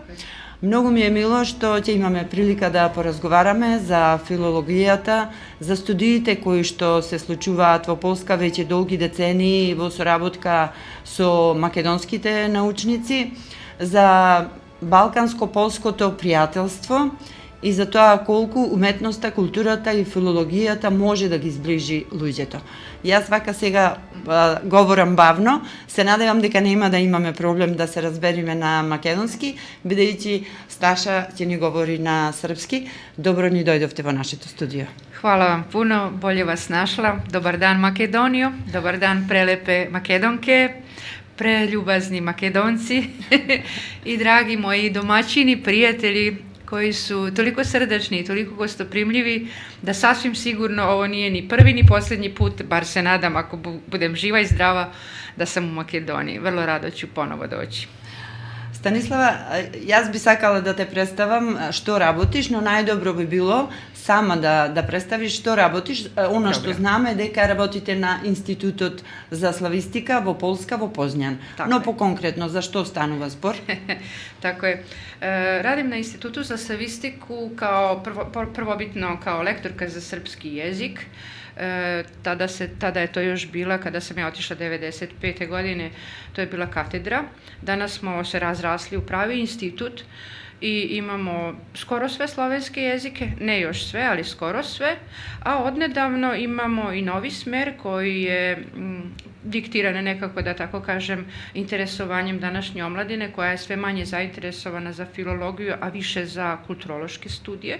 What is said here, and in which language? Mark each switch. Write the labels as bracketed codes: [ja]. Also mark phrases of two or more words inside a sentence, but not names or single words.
[mk] Многу ми е мило што ќе имаме прилика да поразговараме за филологијата, за студиите кои што се случуваат во Полска веќе долги децении во соработка со македонските научници, за балканско-полското пријателство и за тоа колку уметноста, културата и филологијата може да ги зближи луѓето. Јас вака сега говорам бавно, се надевам дека нема да имаме проблем да се разбериме на македонски, бидејќи Сташа ќе ни говори на српски. Добро ни дојдовте во нашето студио. [sr] Hvala vam puno, bolje vas našla. Dobar dan Makedonijo, dobar dan prelepe Makedonke, preljubazni Makedonci i dragi moji domaćini, prijatelji koji su toliko srdačni i toliko gostoprimljivi da sasvim sigurno ovo nije ni prvi ni posljednji put, bar se nadam ako budem živa i zdrava, da sam u Makedoniji. Vrlo rado ću ponovo doći. [mk] Станислава, јас би сакала да те представам што работиш, но најдобро би било сама да представиш што работиш. Оно што знаме дека работите на Институтот за славистика во Полска во Позњан. Но по-конкретно, за што станува збор? [sr] Tako je. Radim na Institutu za slavistiku kao prvobitno kao lektorka za srpski jezik. Tada je to još bila, kada sam ja otišla 95. godine, to je bila katedra. Danas smo se razrasli u pravi institut i imamo skoro sve slovenske jezike, ne još sve, ali skoro sve, a odnedavno imamo i novi smer koji je diktiran nekako, da tako kažem, interesovanjem današnje omladine, koja je sve manje zainteresovana za filologiju, a više za kulturološke studije.